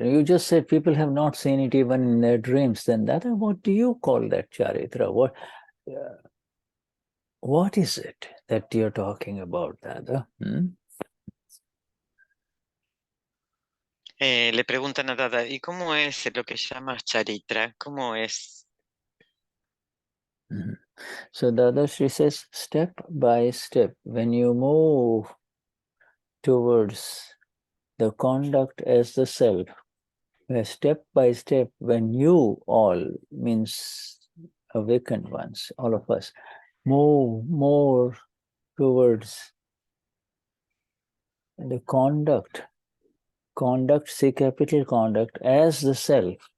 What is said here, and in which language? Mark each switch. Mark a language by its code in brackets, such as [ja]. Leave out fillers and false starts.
[en] You just said people have not seen it even in their dreams. Then Dada, what do you call that Charitra? What is it that you're talking about, Dada? [es] Le preguntan a Dada, ¿y cómo es lo que llamas Charitra? ¿Cómo es? [en] So Dada, she says, step by step, when you move towards the conduct as the self, where step by step, when you all, means awakened ones, all of us, move more towards the conduct, C capital conduct, as the self.